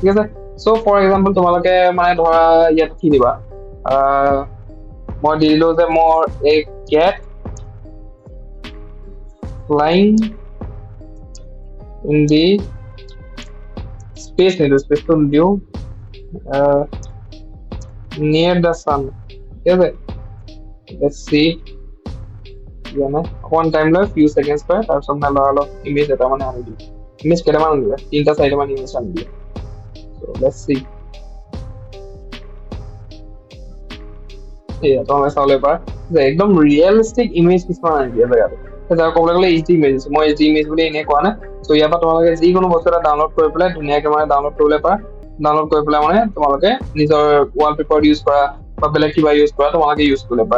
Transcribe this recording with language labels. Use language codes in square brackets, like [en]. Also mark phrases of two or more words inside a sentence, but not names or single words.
[as] ঠিক আছে, [en] so for example [as] তোমালোকে মানে ধৰা ইয়াত কি দিবা, মই দি দিলো যে মোৰ [en] a cat flying in the space, [as] নিদিওঁ, স্পেচটো নিদিওঁ, [en] near the sun. [as] ঠিক আছে, [en] let's see, [as] মানে অকমান টাইম লয়, [en] few seconds [as] লয়, তাৰপিছত মানে অলপ ইমেজ এটা মানে আনি দিয়ে। ইমেজ কেইটামান আনি দিয়ে, 3-4টা ইমেজ আনি দিয়ে। [en] let's see, [as] তোমালোকে চাবলৈ পাৰা যে একদম ৰিয়েলিষ্টিক ইমেজ কিছুমান আনি দিয়ে জেগাটো। যাৰ ক'বলৈ গ'লে [en] HD image, [as] মই [en] HD image [as] বুলি এনেই কোৱা নাই। চ' ইয়াৰ পৰা তোমালোকে যিকোনো বস্তু এটা ডাউনলোড কৰি পেলাই ধুনীয়াকে মানে ডাউনলোড কৰিবলৈ পাৰা। ডাউনলোড কৰি পেলাই মানে তোমালোকে নিজৰ [en] wall paper use [as] কৰা বা বেলেগ কিবা ইউজ কৰা, তোমালোকে ইউজ কৰিব পাৰা।